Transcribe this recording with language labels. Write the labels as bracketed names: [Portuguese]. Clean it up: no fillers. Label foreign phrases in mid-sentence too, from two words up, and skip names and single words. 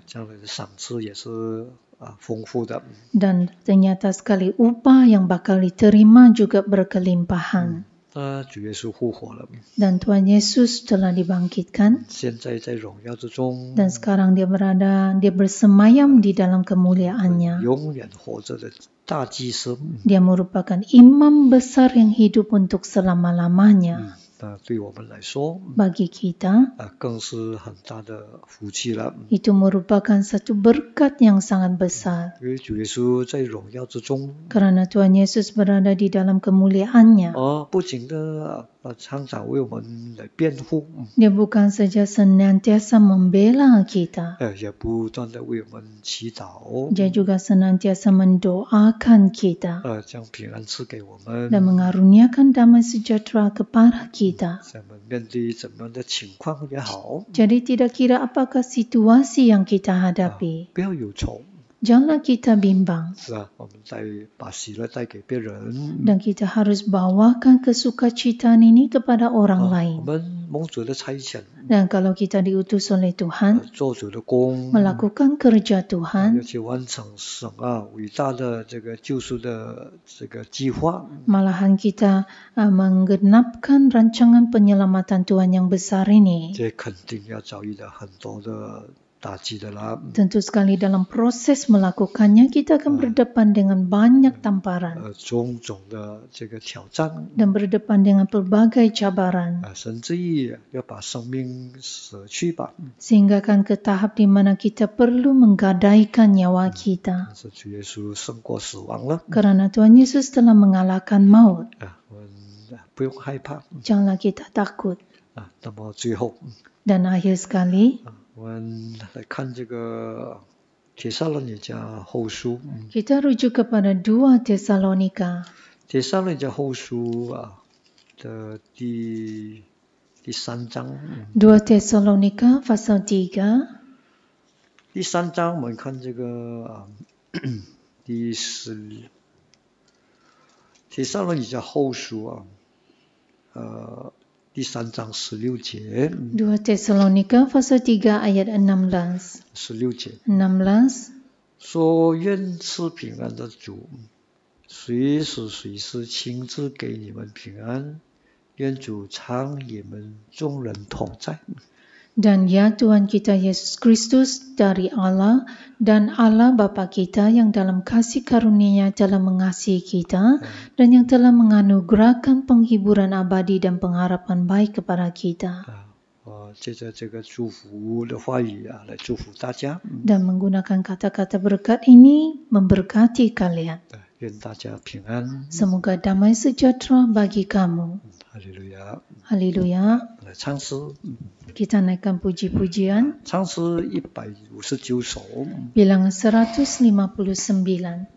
[Chinese] 将来的赏赐也是丰富的。 [Malay] Dan ternyata sekali upah yang bakal diterima juga berkelimpahan. [Chinese] 主耶稣复活了， [Malay] Dan Tuhan Yesus telah dibangkitkan. [Chinese] 现在在荣耀之中， [Malay] Dan sekarang dia bersemayam di dalam kemuliaannya. [Chinese] 永远活着的大祭司。 [Malay] Dia merupakan imam besar yang hidup untuk selama-lamanya. [Chinese] 对我们来说， [Malay] Bagi kita [Chinese] 更是很大的福气了。 [Malay] itu merupakan satu berkat yang sangat besar. [Chinese] 因为主耶稣在荣耀之中， [Malay] Karena Tuhan Yesus berada di dalam kemuliaannya. [Chinese] 不仅的常常为我们来辩护， [Malay] Dia bukan saja senantiasa membela kita. [Chinese] 也不断的为我们祈祷， [Malay] Dia juga senantiasa mendoakan kita [Chinese] 将平安赐给我们， [Malay] dan mengaruniakan damai sejahtera kepada kita. [Chinese] 我们面对怎么样的情况也好， [Malay] Jadi tidak kira apakah situasi yang kita hadapi, [Chinese] 不要有愁， [Malay] janganlah kita bimbang. [Chinese] 是吧？我们再把喜乐带给别人， [Malay] Dan kita harus bawakan kesukacitaan ini kepada orang [Chinese] 我 [Malay] lain. [Chinese] 们蒙主的差遣， [Malay] Dan kalau kita diutus oleh Tuhan, [Chinese] 做主的工， [Malay] melakukan kerja [Chinese] 要 [Malay] Tuhan, [Chinese] 去完成神伟大的这个救赎的这个计划， [Malay] malahan kita menggenapkan rancangan penyelamatan Tuhan yang besar ini. [Chinese] 这肯定要遭遇到很多的打击的啦。 [Malay] Tentu sekali dalam proses melakukannya kita akan berdepan dengan banyak tamparan [Chinese] 种种的这个挑战， [Malay] dan berdepan dengan pelbagai cabaran [Chinese] 甚至于要把生命舍去吧。 [Malay] sehingga akan ke tahap di mana kita perlu menggadaikan nyawa kita [Chinese] 但是主耶稣胜过死亡了， [Malay] karena Tuhan Yesus telah mengalahkan maut. [Chinese] 我们不用害怕。 [Malay] Janganlah kita takut. [Chinese] 那么最后， [Malay] Dan akhir sekali [Chinese] 我们来看这个帖撒罗尼迦后书。 [Malay] kita rujuk kepada 2 Tesalonika. [Chinese] 帖撒罗尼迦后书的第3章。 [Malay] 2 Tesalonika pasal 3. [Chinese] 第3章我们看这个帖撒罗尼迦后书第3章16节。 [Malay] 2 Tesalonika pasal 3 ayat 16. [Chinese] 16 节 [Malay] 16. [Chinese] 说愿赐平安的主，随时随时亲自给你们平安，愿主常与你们众人同在。 [Malay] Dan ya Tuhan kita Yesus Kristus dari Allah dan Allah Bapa kita yang dalam kasih karunia-Nya telah mengasihi kita dan yang telah menganugerahkan penghiburan abadi dan pengharapan baik kepada kita. [Chinese] 借着这个祝福的话语来祝福大家。 [Malay] Dan menggunakan kata-kata berkat ini memberkati kalian. [Chinese] 愿大家平安。 [Malay] Semoga damai sejahtera bagi kamu. [Chinese] 哈利路亚。 [Malay] Haleluya. [Chinese] 来唱诗， [Malay] Kita naikkan puji-pujian. [Chinese] 唱诗159首。 [Malay] Bilangan 159.